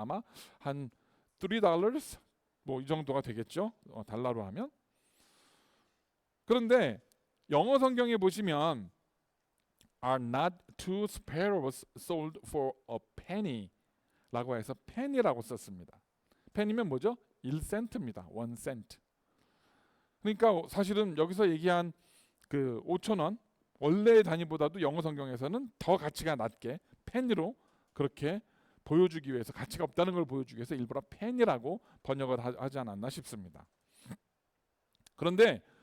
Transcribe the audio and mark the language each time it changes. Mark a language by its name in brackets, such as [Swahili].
[Korean] 아마 한 $3 이 정도가 되겠죠. 달러로 하면. 그런데 영어 성경에 보시면 [English] are not two sparrows sold for a penny [Korean] 라고 해서 penny라고 썼습니다. penny면 뭐죠? 1센트입니다. 1센트. 그러니까 사실은 여기서 얘기한 그 5,000원 원래의 단위보다도 영어 성경에서는 더 가치가 낮게 penny로 그렇게 보여주기 위해서 가치가 없다는 걸 보여주기 위해서 일부러 penny라고 번역을 하지 않았나 싶습니다. 그런데